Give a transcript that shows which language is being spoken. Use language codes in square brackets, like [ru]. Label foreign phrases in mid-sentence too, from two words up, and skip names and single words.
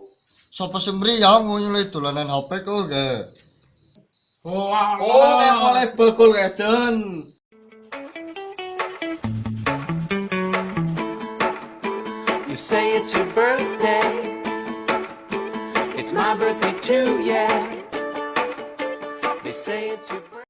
[jv] Sapa sing mriyang nyulih dolanan HP kok, ge? Oh, Oleh bekul kajen. [en] You say it's your birthday. It's my birthday too, yeah. They say it's your birthday.